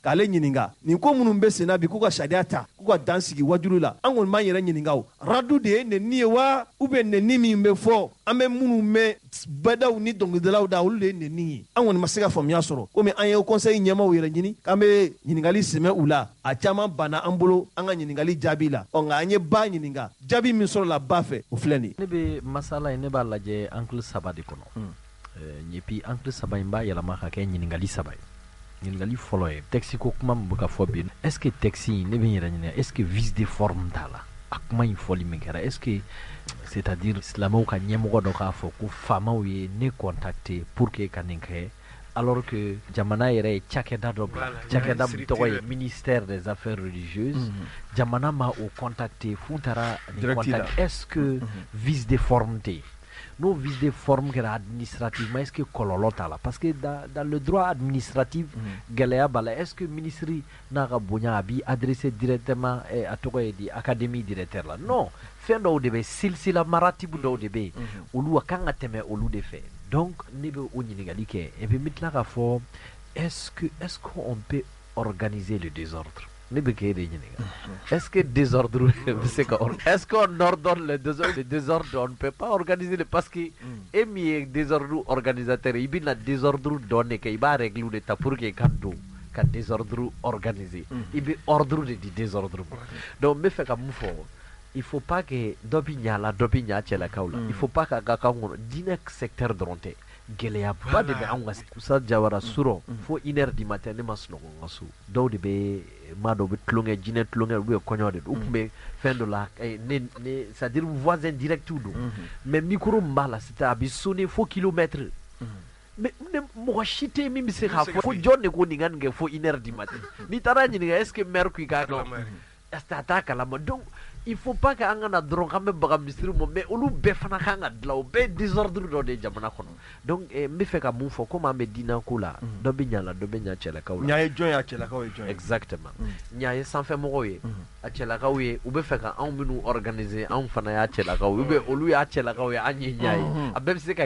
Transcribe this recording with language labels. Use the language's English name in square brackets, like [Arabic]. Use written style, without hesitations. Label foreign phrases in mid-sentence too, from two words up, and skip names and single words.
[Bambara] k'ale ɲininka nin ko minnu bɛ senna bi k'u ka sariya ta k'u ka dan sigi wajulu la an kɔni b'an yɛrɛ ɲininka o radu de ye nɛni ye wa ubiyɛn nɛni min bɛ fɔ an bɛ minnu mɛn bɛdaw ni dɔnkilidalaw da olu de ye nɛni ye an kɔni ma se ka faamuya sɔrɔ komi an ye Haut Conseil ɲɛmaw yɛrɛ ɲini k'an bɛ ɲininkali sɛmɛ u la a caman banna an bolo an ka ɲininkali jaabi la nka an ye ba ɲininka jaabi min sɔrɔla ba fɛ o filɛ nin ye. ne bɛ masala in ne b'a lajɛ angle 3 de kɔnɔ [French] et puis [Bambara] angle 3 in b'a yɛlɛma ka kɛ ɲininkali 3 ye ɲininkali fɔlɔ ye texte ko kuma min bɛ ka fɔ bi [French] est ce que [Bambara] texte in ne bɛ n yɛrɛ ɲininka [French] est ce que vice de forme [Bambara] t'a la a kuma in fɔli min kɛra [French] est ce que c'est à dire [Bambara] silamɛw ka ɲɛmɔgɔ dɔ k'a fɔ ko faamaw ye ne [French] contacter pour que [Bambara] ka nin kɛ [French] alors que [Bambara] jamana yɛrɛ ye cakɛda dɔ bila cakɛda min tɔgɔ ye [French] ministère des affaires religieuses [Bambara] jamana ma o contacter f'u taara nin [French] contact est ce que vice de forme [Bambara] tɛ n'o [French] vice de forme [Bambara] kɛra [French] administrativement est ce que [Bambara] kɔlɔlɔ t'a la [French] parce que dans le droit administratif [Bambara] gɛlɛya b'a la [French] est ce que [Bambara] ministre n'a ka bonya a b'i adresser directement a tɔgɔ ye di [French] académie directeur [Bambara] la non fɛn dɔw de bɛ silsila maratibu dɔw de bɛ yen olu a kan ka tɛmɛ olu de fɛ donc ne bɛ o ɲininkali kɛ [French] et puis [Bambara] n bɛ tila k'a fɔ [French] est ce qu'on peut organiser le désordre [Bambara] ne bɛ k'e de ɲininka [French] est ce que désordre [Bambara] bɛ se ka [French] est ce qu'on ordonne le désordre on ne peut pas organiser le parce que [Bambara] e min ye [French] désordre organisateur [Bambara] i bɛna désordre dɔn de kɛ i b'a règle de ta [French] pour que [Bambara] i ka don ka [French] désordre organiser [Bambara] i bɛ ordre de di désordre ma donc n bɛ fɛ ka mun fɔ [French] il faut pas que [Bambara] dɔ bɛ ɲa la dɔ bɛ ɲa cɛlakaw la [French] il faut pas [Bambara] ka kan kɔnɔ diinɛ secteur dɔrɔn tɛ gɛlɛyaba de bɛ anw ka Usa Jawara surɔ fo 1h du matin ne ma sunɔgɔ n ka so dɔw de bɛ maa dɔw bɛ tulonkɛ jinɛ tulonkɛ u bɛ kɔɲɔ de don u tun bɛ fɛn dɔ la [French] c'est à dire voisin direct [Bambara] don [French] mais micro [Bambara] min b'a la c'était a bɛ sonner fo [French] kilomètre mais [Bambara] mɔgɔ si tɛ yen min bɛ se k'a fɔ fo jɔn de ko nin ka nin kɛ fo 1h [French] du matin [Bambara] n'i taara ɲininka [French] est ce que maire [Bambara] ko i k'a dɔn [French] est ce que [Bambara] a t'a kalama [French] donc il faut pas que [Bambara] an kana dɔrɔn k'an bɛ baga misiri ma mais olu bɛɛ fana kan ka dilan o bɛɛ ye désordre dɔ de ye jamana kɔnɔ donc n bɛ fɛ ka mun fɔ komi an bɛ diinɛ ko la dɔ bɛ ɲa la dɔ bɛ ɲa cɛlakaw la ɲa ye jɔn ye a cɛlakaw ye jɔn ye exactement ɲa ye sanfɛmɔgɔw ye a cɛlakaw ye u bɛ fɛ ka anw minnu organiser anw fana y'a cɛlakaw ye olu y'a cɛlakaw ye an ye ɲa ye a bɛɛ bɛ se ka